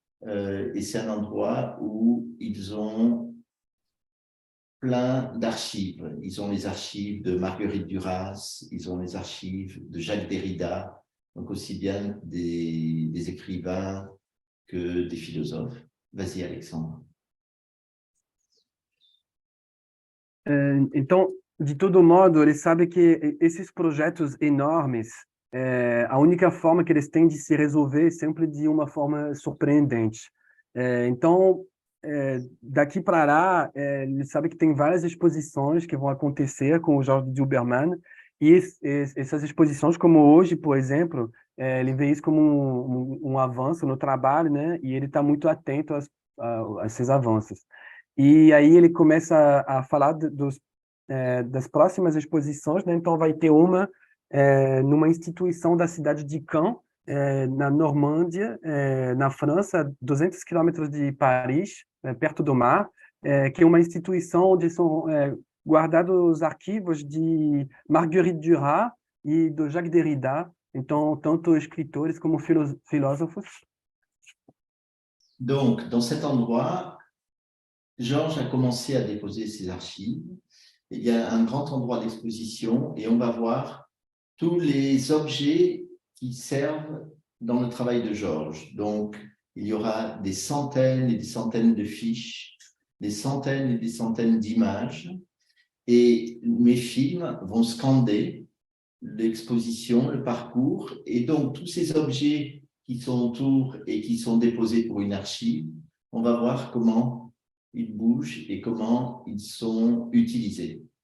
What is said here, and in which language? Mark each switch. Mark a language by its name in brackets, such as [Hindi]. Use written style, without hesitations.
[French] Et c'est un endroit où ils ont plein d'archives. Ils ont les archives de Marguerite Duras, ils ont les archives de Jacques Derrida, donc aussi bien des écrivains que des philosophes. Vas-y, Alexandre. [Portuguese] Então, de todo modo, ele sabe que esses projetos enormes, a única forma que eles têm de se resolver é sempre de uma forma surpreendente. Então, daqui para lá, ele sabe que tem várias exposições que vão acontecer com o Jorge Duberman, e essas exposições, como hoje, por exemplo, ele vê isso como um avanço no trabalho, né? E ele está muito atento a esses avanços. E aí ele começa a falar das próximas exposições, né? Então vai ter uma numa instituição da cidade de Caen, na Normândia, na França, 200 quilômetros de Paris, perto do mar, que é uma instituição onde são guardados os arquivos de Marguerite Duras e do Jacques Derrida, então tanto escritores como filósofos. [French] Donc, dans cet endroit, Georges a commencé à déposer ses archives. Il y a un grand endroit d'exposition et on va voir tous les objets qui servent dans le travail de Georges. Donc, il y aura des centaines et des centaines de fiches, des centaines et des centaines d'images, et mes films vont scander l'exposition, le parcours, et donc tous ces objets qui sont autour et qui sont déposés pour une archive, on va voir comment ils bougent et comment ils sont utilisés.